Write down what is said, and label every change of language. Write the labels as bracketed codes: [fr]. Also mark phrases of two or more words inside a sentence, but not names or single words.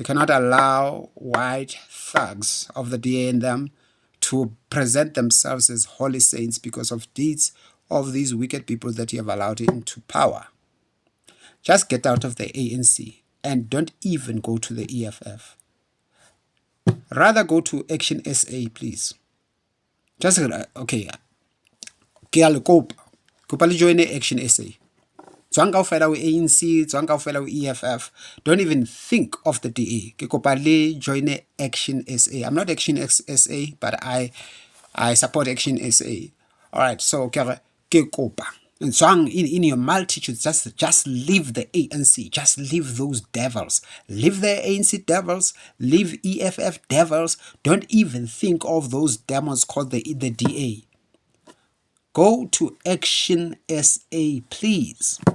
[en] We cannot allow white thugs of the DA in them to present themselves as holy saints because of deeds of these wicked people that you have allowed into power. Just get out of the ANC and don't even go to the EFF. Rather go to Action SA, please. Just, [st] okay. Ke a le kopa. Kopa le join Action SA. Tswang kaofela o ANC, tswang kaofela o EFF. [en] Don't even think of the DA. [st] Ke kopa le join Action SA. [en] I'm not Action SA, but I support Action SA. All right, so [st] ke kopa. [en] And so in your multitudes, just leave the ANC, just leave those devils, leave the ANC devils, leave EFF devils. Don't even think of those demons called the DA. Go to Action SA, please.